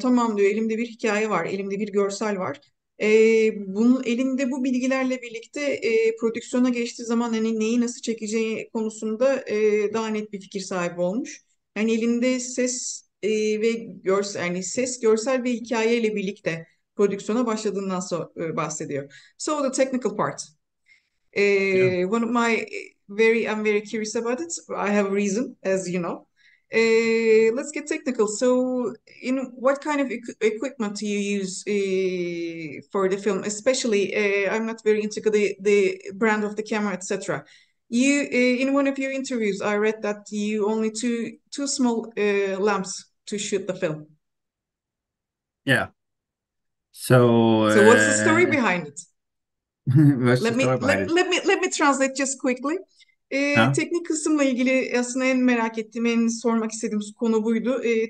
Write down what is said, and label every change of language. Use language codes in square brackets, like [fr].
[tr] Tamam diyor, elimde bir hikaye var, elimde bir görsel var. Bunun elinde bu bilgilerle birlikte prodüksiyona geçtiği zaman hani neyi nasıl çekeceği konusunda daha net bir fikir sahibi olmuş. Yani elinde ses ve görsel, yani ses, görsel ve hikayeyle birlikte prodüksiyona başladığından bahsediyor. [en] So the technical part. Yeah. One of my I'm very curious about it. I have a reason, as you know. Let's get technical. So, in what kind of equipment do you use for the film? Especially, I'm not very into the brand of the camera, etc. You, in one of your interviews, I read that you only two small lamps to shoot the film. Yeah. So, So, what's the story behind it? what's the Let me story behind it? let me translate just quickly. Huh? [tr] Teknik kısımla ilgili aslında en merak ettiğim, en sormak istediğim konu buydu.